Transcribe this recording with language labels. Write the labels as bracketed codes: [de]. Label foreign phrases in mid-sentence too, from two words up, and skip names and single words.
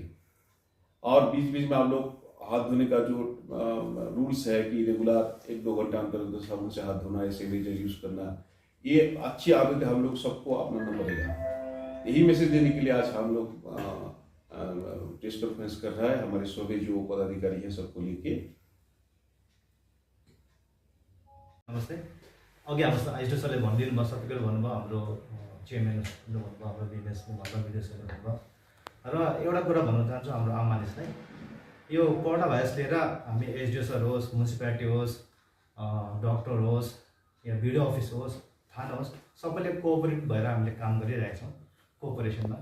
[hi] और बीच बीच में आप लोग हाथ धोने का जो रूल्स है कि रेगुलर 1-2 घंटा अंतर साबुन से हाथ धोना है, सैनिटाइजर यूज करना, ये अच्छी आदत है, हम लोग सबको अपनाना पड़ेगा। यही मैसेज देने के लिए आज हम लोग [en] test conference [hi] कर रहा है हमारे सभी जो पदाधिकारी हैं सबको लेके। [ne] नमस्ते। अघि हाम्रो आइजो सरले भनिदिनु भयो, सबैले भन्नुभयो, हाम्रो चेयरम्यानले भन्नुभयो, हाम्रो बिजनेसले भन्नुभयो, विदेशले भन्नुभयो। र एउटा कुरा भन्न चाहन्छु हाम्रो आम मानिसलाई, यो कोरोना भाइरस लिएर हामी एसडिओ सर होस्, म्युनिसिपालिटी होस्, डक्टर होस् या [en] video office [ne] होस्, थाना होस्, सबैले कोअपरेट भएर हामीले काम गरिरहेका छौँ कोअपरेसनमा।